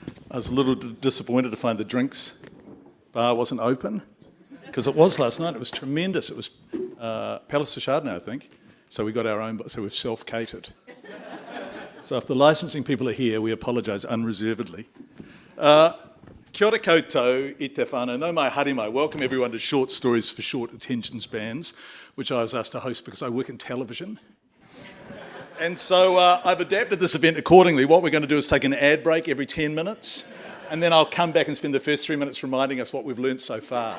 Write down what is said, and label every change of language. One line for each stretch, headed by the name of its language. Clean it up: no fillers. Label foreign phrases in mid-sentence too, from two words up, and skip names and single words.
English: I was a little disappointed to find the drinks bar wasn't open, because it was last night. It was tremendous. It was Palace de Chardonnay, I think. So we got our own, so we've self-catered. So if the licensing people are here, we apologise unreservedly.
Māori: Kia ora koutou i te whānau, no mai haere mai.
English: Welcome everyone to Short Stories for Short Attention Spans, which I was asked to host because I work in television. And so I've adapted this event accordingly. What we're going to do is take an ad break every 10 minutes, and then I'll come back and spend the first 3 minutes reminding us what we've learnt so far.